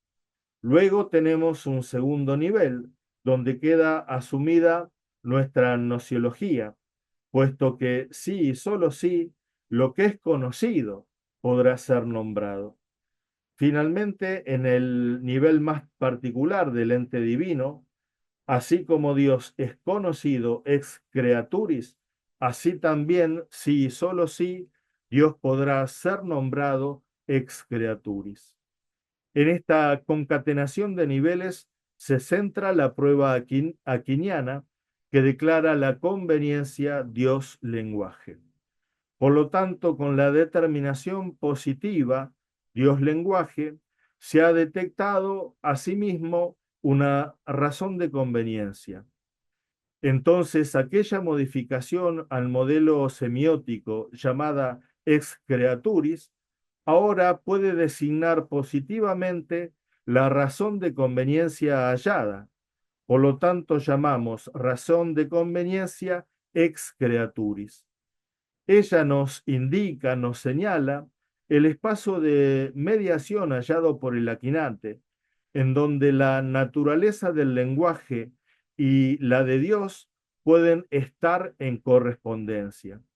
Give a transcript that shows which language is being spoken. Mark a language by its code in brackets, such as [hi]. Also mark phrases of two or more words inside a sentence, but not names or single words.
[es] Luego tenemos un segundo nivel, donde queda asumida nuestra nociología, puesto que sí y solo sí, lo que es conocido podrá ser nombrado. Finalmente, en el nivel más particular del ente divino, así como Dios es conocido [la] ex creaturis, [es] así también, sí y solo sí, Dios podrá ser nombrado [la] ex creaturis. [es] En esta concatenación de niveles se centra la prueba aquiniana que declara la conveniencia Dios-lenguaje. Por lo tanto, con la determinación positiva Dios-lenguaje, se ha detectado asimismo una razón de conveniencia. Entonces, aquella modificación al modelo semiótico llamada [la] ex creaturis [es] ahora puede designar positivamente la razón de conveniencia hallada. Por lo tanto, llamamos razón de conveniencia [la] ex creaturis. [es] Ella nos indica, nos señala el espacio de mediación hallado por el Aquinate, en donde la naturaleza del lenguaje y la de Dios pueden estar en correspondencia.